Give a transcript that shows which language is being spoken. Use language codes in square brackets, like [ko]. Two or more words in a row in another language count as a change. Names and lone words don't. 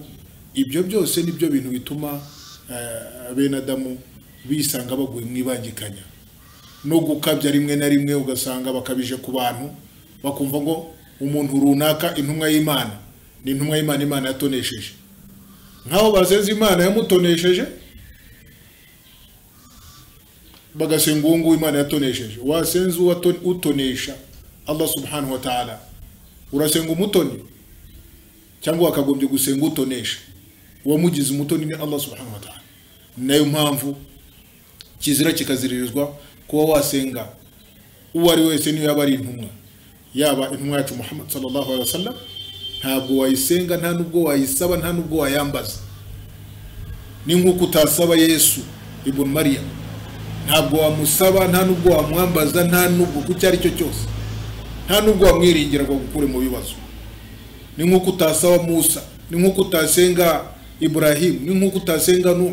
[rw] Ibyo byose nibyo bintu bituma bene Adamu bisanga baguye mwibangikanya no gukabya rimwe na rimwe, ugasanga bakabije ku bantu, bakumva ngo umuntu runaka intumwa y'Imana ni intumwa y'Imana, Imana yatonesheje, nkaho basenze Imana yamutonesheje, bagasenga uwo Imana yatonesheje. Wasenze utonesha Allah [ar] سبحانه وتعالى, [rw] urasenga umutoni cyangwa wakagombye gusenga utonesha? Uwamugize umutoni ni Allah [ar] سبحانه وتعالى. [rw] Nayo mpamvu kizira kikaziririzwa kuba wasenga uwo ari wese, niyo yaba ari intumwa, yaba intumwa yacu Muhammad [ar] صلى الله عليه وسلم, [rw] ntabwo wayisenga, nta nubwo wayisaba, nta nubwo wayambaza. Ni nkuko utasaba Yesu ibn Maryam, ntabwo wamusaba, nta nubwo wamwambaza, nta nubwo ku cyari cyo cyose, nta nubwo wamwiringira ngo gukure mu bibazo. Ni nkuko utasaba Musa, ni nkuko utasenga Ibrahim, ni nkuko utasenga Nuh.